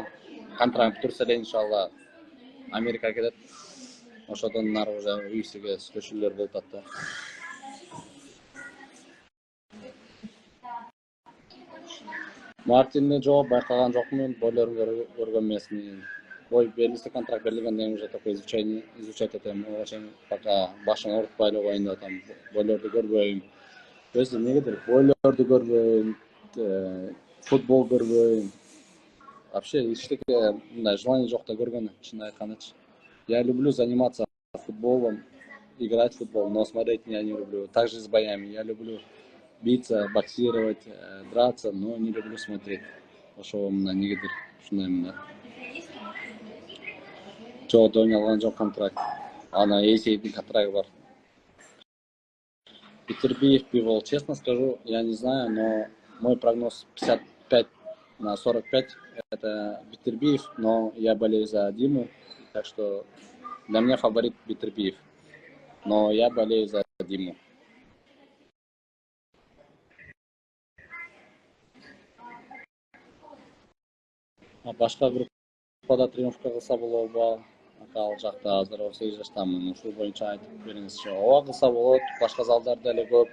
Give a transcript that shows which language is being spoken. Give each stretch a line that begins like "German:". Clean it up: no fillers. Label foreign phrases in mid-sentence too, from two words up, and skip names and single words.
Kyrgyz: Контракт бүтүрсө эле иншалла Америкага кетет. Ошодон нары уже UFC-ге сүйлөшүүлөр болуп атат да. Мартинни жооп байкаган жокмун, бойлорун көргөн эмесмин. Бой белгисиз контракт берилгенден кийин
Russian: уже такой изучать
Kyrgyz: этем. Ага чейин пока башым оорутпай эле коеюн деп атам. Бойлорду көрбөйм. Өзү эмнегедир бойлорду көрбөйм, футбол көрбөйм. Вообще эчтеке мындай желание жок да көргөнү, чын айткандачы.
Russian: Я люблю заниматься футболом, играть в футбол, но смотреть я не люблю. Также с боями. Я люблю биться, боксировать, драться, но не люблю смотреть.
Kyrgyz: Ошого мына негедир ушундай мына. Жок, Дони алган жок контракт. Ана Эйсейдин контракты бар. Питербиев Бивол,
Russian: честно скажу, я не знаю, но мой прогноз 55/45 это Питербиев, но я болею за Диму, так что для меня фаворит Питербиев, но я болею за Диму.
Kyrgyz: Башка группада тренировка кылса болобу? Ал жакта азыр 18 жаштамын. Ушул боюнча айтып бериңизчи. Ооба кылса болот. Башка залдар деле көп.